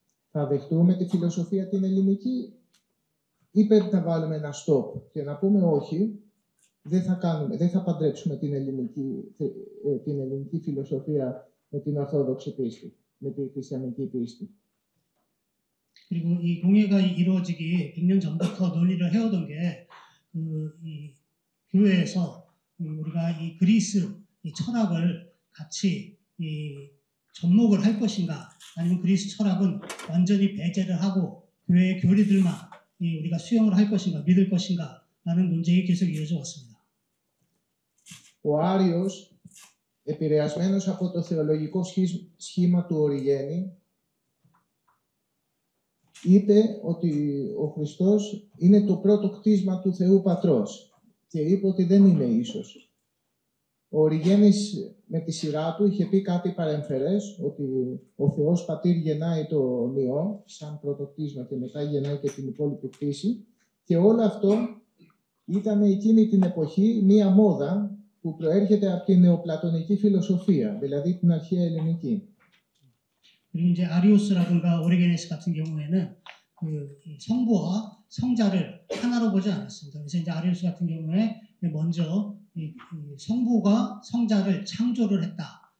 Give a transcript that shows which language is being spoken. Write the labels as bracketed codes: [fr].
[el] Θα δεχτούμε τη φιλοσοφία την ελληνική ή πρέπει να βάλουμε ένα stop και να πούμε όχι, δεν θα παντρέψουμε την ελληνική φιλοσοφία με την Ορθόδοξη πίστη, με τη χριστιανική πίστη. [ko] 그리고 이 공회가 이루어지기 100년 전부터 논의를 해오던 게 이 교회에서 우리가 이 그리스 이 철학을 같이 이 접목을 할 것인가, 아니면 그리스 철학은 완전히 배제를 하고 교회의 교리들만 우리가 수용을 할 것인가, 믿을 것인가라는 논쟁이 계속 이어져 왔습니다. [el] Ο Άριος, επηρεασμένος από το θεολογικό σχήμα του Οριγένη, είπε ότι ο Χριστός είναι το πρώτο κτίσμα του Θεού Πατρός και είπε ότι δεν είναι ίσος. Ο Οριγένης με τη σειρά του είχε πει κάτι παρεμφερές, ότι ο Θεός Πατήρ γεννάει το Υιό σαν πρώτο κτίσμα και μετά γεννάει και την υπόλοιπη κτήση και όλο αυτό ήταν εκείνη την εποχή μία μόδα που προέρχεται από την νεοπλατωνική φιλοσοφία, δηλαδή την αρχαία ελληνική. [ko] 그리고 이제 아리우스라든가 오리게네스 같은 경우에는 그 성부와 성자를 하나로 보지 않았습니다. 그래서 이제 아리우스 같은 경우에 먼저 이 성부가 성자를 창조를 했다.